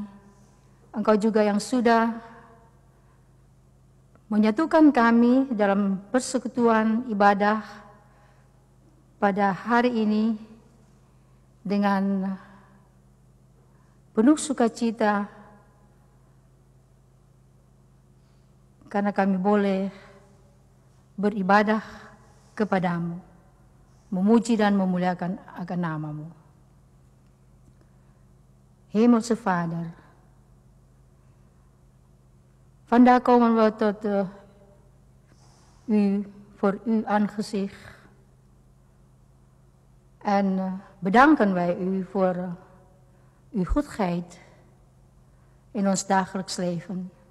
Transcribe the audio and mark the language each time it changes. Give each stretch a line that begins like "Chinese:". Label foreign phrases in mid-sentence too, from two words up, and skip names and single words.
Indonesian: Engkau juga yang sudah menyatukan kami dalam persekutuan ibadah pada hari ini dengan penuh sukacita karena kami boleh beribadah kepadamu, memuji dan memuliakan akan namamu.
Dutch: Hemelse Vader, vandaag komen we tot u voor uw aangezicht en bedanken wij u voor uw goedheid in ons dagelijks leven.